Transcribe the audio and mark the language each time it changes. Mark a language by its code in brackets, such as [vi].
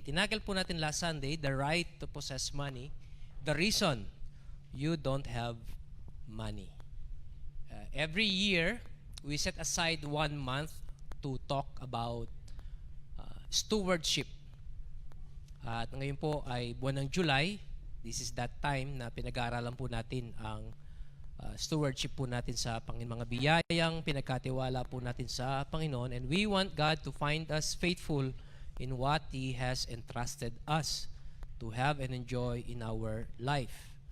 [tl] Tinagel po natin [en] last Sunday, the right to possess money, the reason you don't have money. Every year, we set aside 1 month to talk about stewardship. [tl] At ngayon po ay buwan ng July. [en] This is that time [tl] na pinag-aaralan po natin ang stewardship po natin sa mga biyayang pinagkatiwala po natin sa Panginoon. [en] And we want God to find us faithful in what He has entrusted us to have and enjoy in our life.